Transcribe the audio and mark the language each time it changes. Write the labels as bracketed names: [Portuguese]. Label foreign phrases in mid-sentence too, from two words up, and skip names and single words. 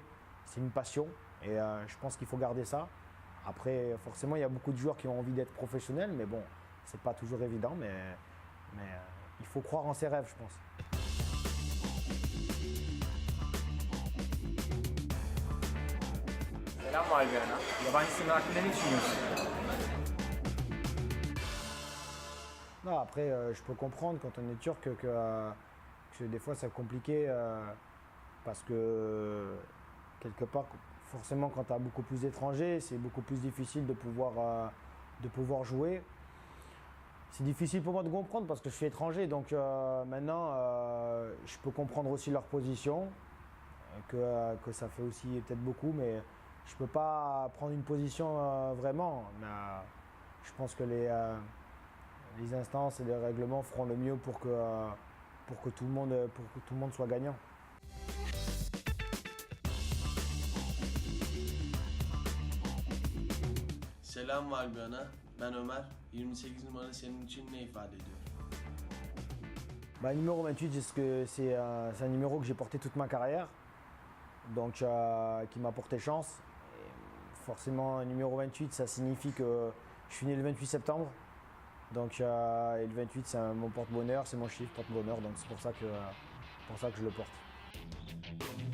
[French] C'est une passion et je pense qu'il faut garder ça. Après, forcément, il y a beaucoup de joueurs qui ont envie d'être professionnels, mais bon, c'est pas toujours évident, mais il faut croire en ses rêves, je pense. [Turkish] Selam Valbuena. Yabancı isimler hakkında ne düşünüyorsun? [French] Non, après, je peux comprendre quand on est turc que des fois c'est compliqué parce que quelque part, forcément, quand tu as beaucoup plus d'étrangers, c'est beaucoup plus difficile de pouvoir jouer. C'est difficile pour moi de comprendre parce que je suis étranger, donc maintenant je peux comprendre aussi leur position, que ça fait aussi peut-être beaucoup, mais je ne peux pas prendre une position vraiment. Mais je pense que les instances et les règlements feront le mieux pour que tout le monde soit gagnant. [Turkish] Selam Valbuena. Ben Ömer. 28 numara senin için ne ifade ediyor? [French] Bah, numéro 28, c'est un numéro que j'ai porté toute ma carrière, donc qui m'a porté chance. Et forcément, numéro 28, ça signifie que je suis né le 28 septembre. Donc, et le 28, c'est mon porte-bonheur, c'est mon chiffre porte-bonheur, donc c'est pour ça que je le porte.